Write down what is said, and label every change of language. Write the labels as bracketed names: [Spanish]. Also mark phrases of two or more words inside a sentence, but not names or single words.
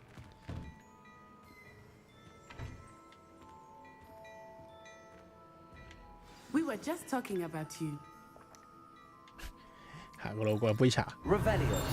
[English] We were just talking about you. [Cantonese] 行過路過杯茶。 [English] Revelio.